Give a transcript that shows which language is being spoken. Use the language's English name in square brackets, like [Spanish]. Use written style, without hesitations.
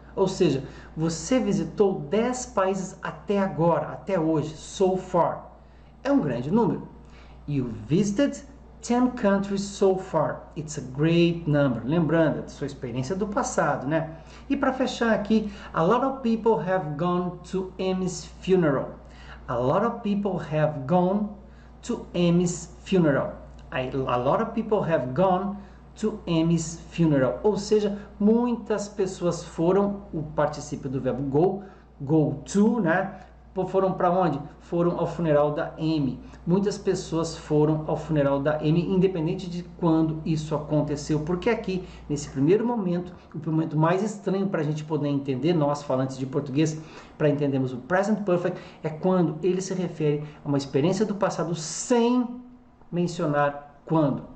[Portuguese] Ou seja, você visitou 10 países até agora, até hoje, so far. É um grande número. [English] You visited 10 countries so far. It's a great number. [Portuguese] Lembrando da sua experiência do passado, né? E para fechar aqui, [English] a lot of people have gone to Amy's funeral. A lot of people have gone to Amy's funeral. A lot of people have gone to Amy's funeral. [Portuguese] Ou seja, muitas pessoas foram, o particípio do verbo go to, né? Foram para onde? Foram ao funeral da Amy. Muitas pessoas foram ao funeral da Amy, independente de quando isso aconteceu. Porque aqui, nesse primeiro momento, o momento mais estranho para a gente poder entender, nós falantes de português, para entendermos o Present Perfect, é quando ele se refere a uma experiência do passado sem mencionar quando.